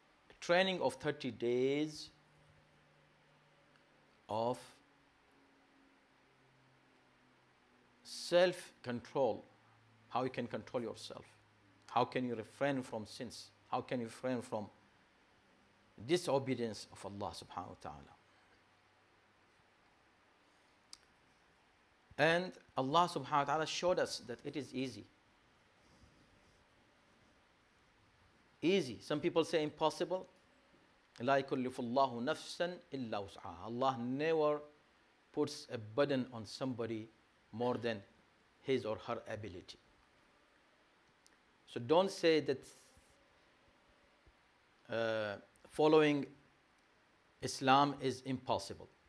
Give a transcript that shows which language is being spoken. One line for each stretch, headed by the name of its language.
English: A training of 30 days of self-control, how you can control yourself, how can you refrain from sins, how can you refrain from disobedience of Allah subhanahu wa ta'ala. And Allah subhanahu wa ta'ala showed us that it is easy. Easy. Some people say impossible.
Arabic: لا يكلف الله نفسا إلا وسعها.
English: Allah never puts a burden on somebody more than his or her ability. So don't say that following Islam is impossible.